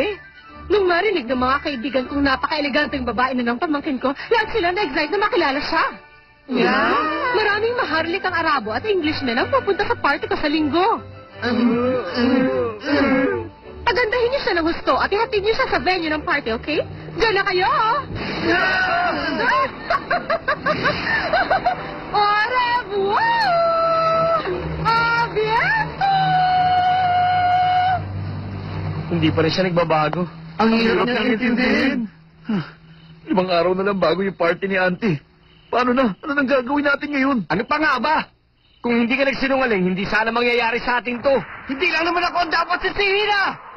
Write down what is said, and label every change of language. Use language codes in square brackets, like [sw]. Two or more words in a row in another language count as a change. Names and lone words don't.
[tl] Nung marinig ng mga kaibigan kong napaka-eleganteng babae na ng pamangkin ko, lahat sila na-excite na makilala siya. Yeah? Maraming maharlik ang Arabo at Englishman ang pupunta sa party ko sa linggo. Pagandahin niyo siya ng husto at ihatid niyo siya sa venue ng party, okay? Diyan na kayo! [fr] Au revoir! A bientôt! [tl] Hindi pa rin siya nagbabago. Ang hirap niyang intindihin. 5 araw na lang bago yung party ni Auntie. Paano na? Ano nang gagawin natin ngayon? Ano pa nga ba? Kung hindi ka nagsinungaling, hindi sana mangyayari sa atin to. Hindi lang naman ako ang dapat sisihin ah!